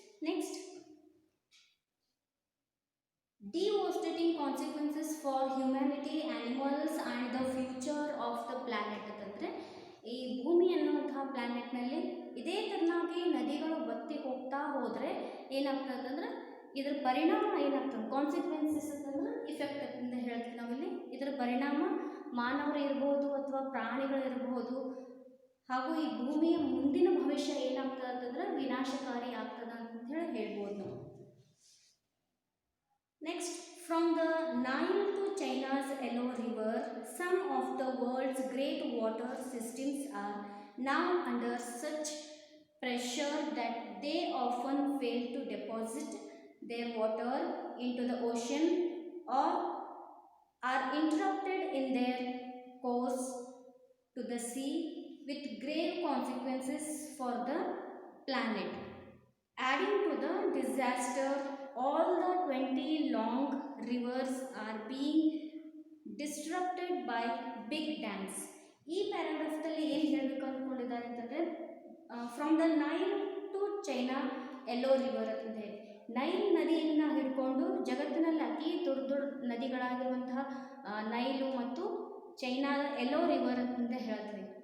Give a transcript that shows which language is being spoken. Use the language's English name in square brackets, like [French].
[Kannada] Next, [English] devastating consequences for humanity, animals and the future of the planet [Kannada] ಅಂತಂದರೆ ಈ ಭೂಮಿ ಅನ್ನುವಂತಹ ಪ್ಲ್ಯಾನೆಟ್ನಲ್ಲಿ ಇದೇ ಥರನಾಗಿ ನದಿಗಳು ಬತ್ತಿ ಹೋಗ್ತಾ ಹೋದರೆ ಏನಾಗ್ತದೆ ಅಂದ್ರೆ ಇದರ ಪರಿಣಾಮ ಏನಾಗ್ತದೆ, ಕಾನ್ಸಿಕ್ವೆನ್ಸಸ್ ಅಂತಂದ್ರೆ ಇಫೆಕ್ಟ್ ಅಂತ ಹೇಳ್ತೀವಿ ನಾವಿಲ್ಲಿ. ಇದರ ಪರಿಣಾಮ ಮಾನವರು ಇರ್ಬೋದು ಅಥವಾ ಪ್ರಾಣಿಗಳಿರ್ಬೋದು, ಹಾಗೂ ಈ ಭೂಮಿಯ ಮುಂದಿನ ಭವಿಷ್ಯ ಏನಾಗ್ತದೆ ಅಂತಂದ್ರೆ ವಿನಾಶಕಾರಿ ಆಗ್ತದೆ ಅಂತ ಹೇಳ್ಬೋದು ನಾವು. [English] Next, from the Nile to China's Yellow River, some of the world's great water systems are now under such pressure that they often fail to deposit their water into the ocean or are interrupted in their course to the sea with grave consequences for the planet. Adding to the disaster, all the 20 long rivers are being disrupted by big dams. [Kannada] ಈ ಪ್ಯಾರಾಗ್ರಾಫ್ದಲ್ಲಿ ಏನು ಹೇಳಬೇಕು ಅಂದ್ಕೊಂಡಿದ್ದಾರೆ ಅಂತಂದರೆ [English] from the Nile to China yellow river [Kannada] ಅಂತ ಹೇಳಿ, Nile ನದಿಯಿಂದ ಹಿಡ್ಕೊಂಡು ಜಗತ್ತಿನಲ್ಲಿ ಅತಿ ದೊಡ್ಡ ದೊಡ್ಡ ನದಿಗಳಾಗಿರುವಂತಹ ನೈಲು ಮತ್ತು ಚೈನಾದ ಯೆಲ್ಲೋ ರಿವರ್ ಅಂತ ಹೇಳ್ತೀವಿ.